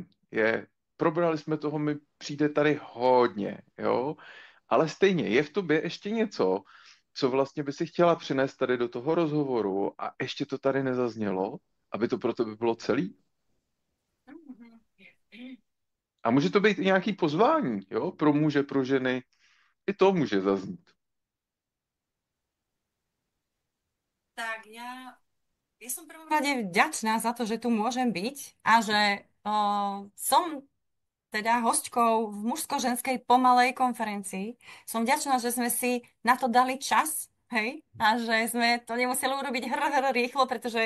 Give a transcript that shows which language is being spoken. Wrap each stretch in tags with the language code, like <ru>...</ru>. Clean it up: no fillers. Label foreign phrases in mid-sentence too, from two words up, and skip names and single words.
<cs>Probrali jsme toho, mi přijde tady hodně, jo, ale stejně je v tobě ještě něco, co vlastně by si chtěla přinést tady do toho rozhovoru a ještě to tady nezaznělo, aby to pro tebe bylo celý. A může to být i nějaký pozvání, jo, pro muže, pro ženy, i to může zaznít.</cs> <sk>Tak ja som v prvom rade vďačná za to, že tu môžem byť a že som teda hostkou v mužsko-ženskej pomalej konferencii. Som vďačná, že sme si na to dali čas, hej, a že sme to nemuseli urobiť rýchlo, pretože</sk>